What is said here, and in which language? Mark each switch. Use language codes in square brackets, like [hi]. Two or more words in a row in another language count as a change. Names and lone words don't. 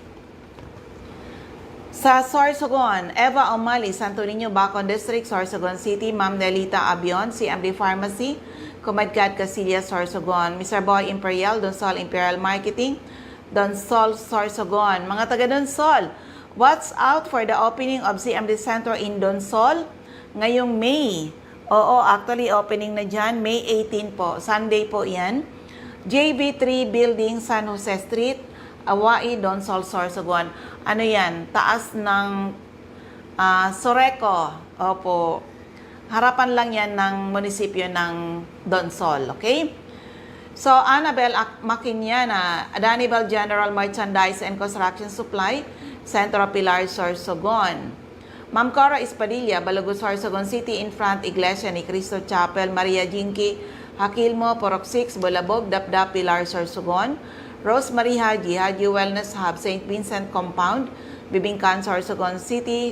[tl] Sa Sorsogon, Eva Omali, Santo Niño, Bacon District, Sorsogon City. Ma'am Nelita Abion, CMD Pharmacy, Kumadkat, Casillas, Sorsogon. Mr. Boy Imperial, Donsol Imperial Marketing, Donsol, Sorsogon. Mga taga Donsol, [en] watch out for the opening of CMD Center in Donsol [tl] ngayong May. Oo, actually opening na dyan, May 18 po. Sunday po yan. JB3 Building, San Jose Street, Awai, Donsol, Sorsogon. Ano yan? Taas ng Soreco. Opo. Harapan lang yan ng munisipyo ng Donsol. Okay? So, Annabel Maquiñana, Danibal General Merchandise and Construction Supply, Centro Pilar, Sorsogon. Ma'am Cora Espadilla, Balago, Sorsogon City, [en] in front [tl] Iglesia ni Cristo Chapel. Maria Jinky Hakilmo, Purok 6, Bulabog, Dapdap, Pilar, Sorsogon. Rosemary Haji, Haji Wellness Hub, St. Vincent Compound, Bibingkan, Sorsogon City.